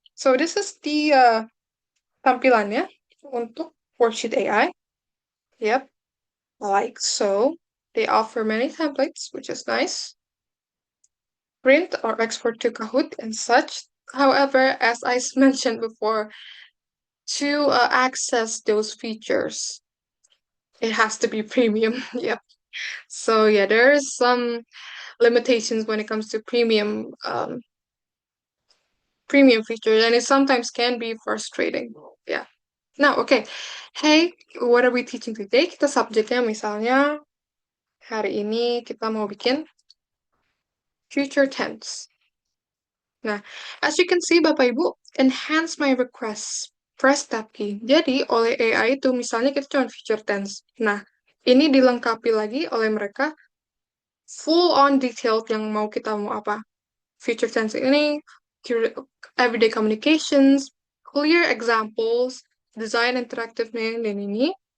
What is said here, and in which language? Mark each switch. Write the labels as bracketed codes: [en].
[en] So this is the [id] tampilannya untuk [en] Worksheet AI. Yep, like so. They offer many templates, which is nice. Print or export to Kahoot and such. However, as I mentioned before, to access those features, it has to be premium. Yep. So yeah, there's some limitations when it comes to premium features, and it sometimes can be frustrating. Yeah. Now, okay. Hey, what are we teaching today? [id] Kita subjeknya misalnya hari ini kita mau bikin future tense. [en] Nah, as you can see, Bapak Ibu, enhance my requests. Press tab key. [id] Jadi, oleh AI itu, misalnya kita cuma future tense. Nah, ini dilengkapi lagi oleh mereka full on detailed yang mau apa. [en] Future tense ini, everyday communications, clear examples, design interaktifnya, [id] dan ini.